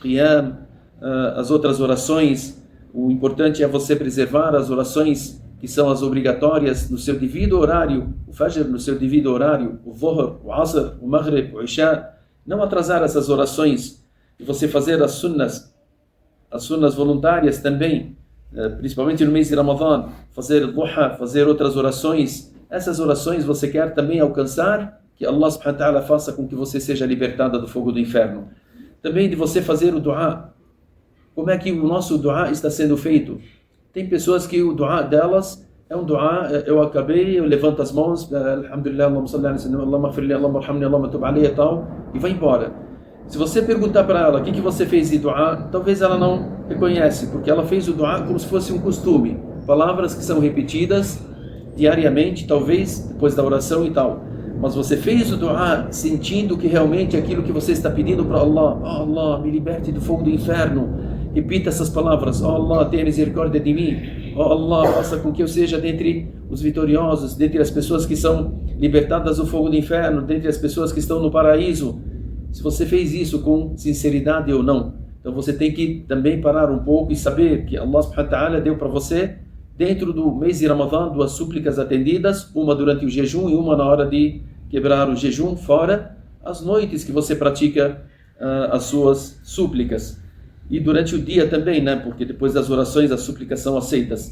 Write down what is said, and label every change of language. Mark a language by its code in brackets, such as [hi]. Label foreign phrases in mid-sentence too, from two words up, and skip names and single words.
[pt] Qiyam, as outras orações, o importante é você preservar as orações que são as obrigatórias no seu devido horário, o Fajr no seu devido horário, o Dhuhr, o Asr, o Maghrib, o Isha, não atrasar essas orações, e você fazer as sunnas voluntárias também, principalmente no mês de Ramadã, fazer duha, fazer outras orações. Essas orações você quer também alcançar, que Allah [ar] سبحانه وتعالى [pt] faça com que você seja libertada do fogo do inferno. Também de você fazer o dua. Como é que o nosso dua está sendo feito? Tem pessoas que o dua delas é um dua, eu levanto as mãos, [ar] الحمد لله، اللهم صل على سيدنا، اللهم اغفر لي، اللهم ارحمني، اللهم تب علي [pt] e tal, e vai embora. Se você perguntar para ela o que você fez de dua, talvez ela não reconhece, porque ela fez o dua como se fosse um costume. Palavras que são repetidas diariamente, talvez depois da oração e tal. Mas você fez o dua sentindo que realmente aquilo que você está pedindo para Allah, oh Allah, me liberte do fogo do inferno. Repita essas palavras, oh Allah, tenha misericórdia de mim. Oh Allah, faça com que eu seja dentre os vitoriosos, dentre as pessoas que são libertadas do fogo do inferno, dentre as pessoas que estão no paraíso. Se você fez isso com sinceridade ou não. Então você tem que também parar um pouco e saber que Allah [ar] سبحانه وتعالى [pt] deu para você, dentro do mês de Ramadã, 2 súplicas atendidas, uma durante o jejum e uma na hora de quebrar o jejum, fora as noites que você pratica as suas súplicas. E durante o dia também, né? Porque depois das orações as súplicas são aceitas.